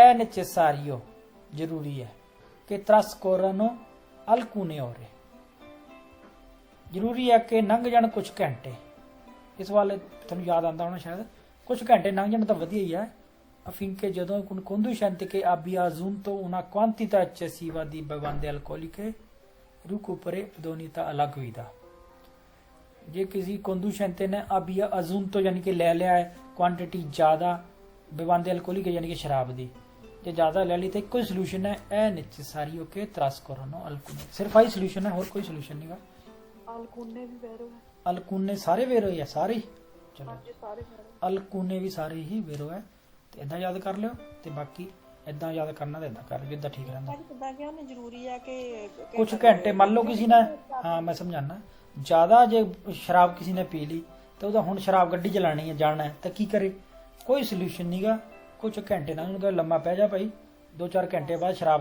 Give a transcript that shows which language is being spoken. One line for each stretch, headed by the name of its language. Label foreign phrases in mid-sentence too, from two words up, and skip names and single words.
Punjabi: ਇਹ ਨੈਸੈਸਾਰੀਓ ਜ਼ਰੂਰੀ ਹੈ ਕਿ
Italian: trascorrano alcune ore,
Punjabi: ਜ਼ਰੂਰੀ ਹੈ ਕਿ ਲੰਘ ਜਾਣ ਕੁਝ ਘੰਟੇ, ਇਸ ਵਾਲੇ ਤੁਹਾਨੂੰ ਯਾਦ ਆਉਂਦਾ ਹੋਣਾ ਸ਼ਾਇਦ, ਕੁਝ ਘੰਟੇ ਲੰਘ ਜਾਣ ਤਾਂ ਵਧੀਆ ਹੀ ਹੈ,
Italian: affinché ਜਦੋਂ con conducente che abbia assunto una quantità eccessiva di bevande alcoliche recuperi idoneità alla guida,
Punjabi: ਜੇ ਕਿਸੀ conducente ਨੇ ਅਬ ਯਹ ਅਜੂਮ ਯਾਨੀ ਕਿ ਲੈ ਲਿਆ ਹੈ ਕੁਆਂਟਿਟੀ ਜ਼ਿਆਦਾ
Italian: bevande alcoliche
Punjabi: ਯਾਨੀ ਕਿ ਸ਼ਰਾਬ ਦੀ ਜੇ ਜ਼ਿਆਦਾ ਲੈ ਲਈ ਤਾਂ ਕੋਈ ਸੋਲੂਸ਼ਨ ਹੈ
Italian: è necessario
Punjabi: ਓਕੇ
Italian: trascorrano alcune
Punjabi: ਸਿਰਫ਼ ਆਈ ਸੋਲੂਸ਼ਨ ਹੈ ਅਤੇ ਕੋਈ ਸੋਲੂਸ਼ਨ ਨਹੀਂ ਗਾ ਅਲਕੂਨੇ ਵੀ ਵੈਰੋ ਹੈ ਅਲਕੂਨੇ ਸਾਰੇ ਵੇਰੋ ਹੀ ਆ ਸਾਰੇ ਹੀ? ਚਲੋ ਹਾਂਜੀ ਸਾਰੇ ਵੈਰੋ ਅਲਕੂਨੇ ਵੀ ਸਾਰੇ ਹੀ ਵੇਰੋ ਹੈ ਤੇ ਇਦਾਂ ਯਾਦ ਕਰ ਲਿਓ ਤੇ ਬਾਕੀ ਇਦਾਂ ਯਾਦ ਕਰਨਾ ਤੇ ਇਦਾਂ ਕਰ ਲਿਓ ਜਿੱਦਾਂ ਠੀਕ ਰਹਿੰਦਾ ਕਿਦਾਂ ਕਿ ਉਹਨੇ ਜ਼ਰੂਰੀ ਆ ਕਿ ਕੁਝ ਘੰਟੇ ਮੰਨ ਲਓ ਕਿਸੇ ਨੇ ਹਾਂ ਮੈਂ ਸਮਝਾਣਾ ਜ਼ਿਆਦਾ ਜੇ ਸ਼ਰਾਬ ਕਿਸੇ ਨੇ ਪੀ ਲਈ ਤੇ ਉਹਦਾ ਹੁਣ ਸ਼ਰਾਬ ਗੱਡੀ ਚਲਾਣੀ ਹੈ ਜਾਣਾ ਹੈ ਤਾਂ ਕੀ ਕਰੇ ਕੋਈ ਸੋਲੂਸ਼ਨ ਨਹੀਂਗਾ ਕੁਝ ਘੰਟੇ ਨਾਲ ਉਹਨੂੰ ਕਹੇ ਲੰਮਾ ਪੈ ਜਾ ਭਾਈ 2-4 ਘੰਟੇ ਬਾਅਦ ਸ਼ਰਾਬ